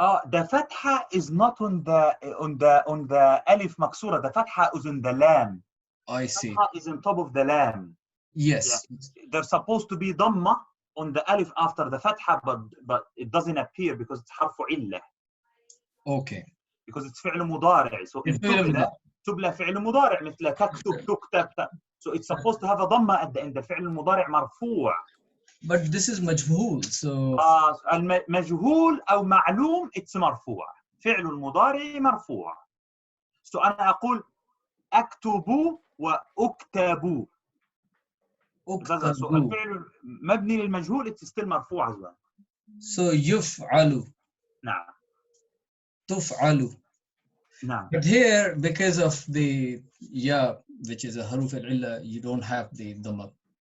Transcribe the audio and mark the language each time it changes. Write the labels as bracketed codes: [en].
[en] The fatha is not on the alif maksura. The fatha is on the lam. I see. Fatha is on top of the lam. Yes. Yeah. There's supposed to be dhamma on the alif after the fatha, but it doesn't appear because it's harfu illah. Okay. Because it's فعل مضارع. [ar] So in تبلى فعل مضارع مثل تكتب تكتب. [en] So it's supposed to have a dhamma at the end. [ar] الفعل المضارع مرفوع. [en] But this is majhul, so [ar] المجهول أو معلوم it's مرفوع. فعل المضارع مرفوع. So أنا أقول أكتب وأكتب. [en] So [ar] الفعل مبني للمجهول [en] it's still مرفوع as well. [ar] So يفعل. نعم. تفعل. نعم. [en] But here, because of the ya, which is a haruf al-illa, you don't have the dhamma.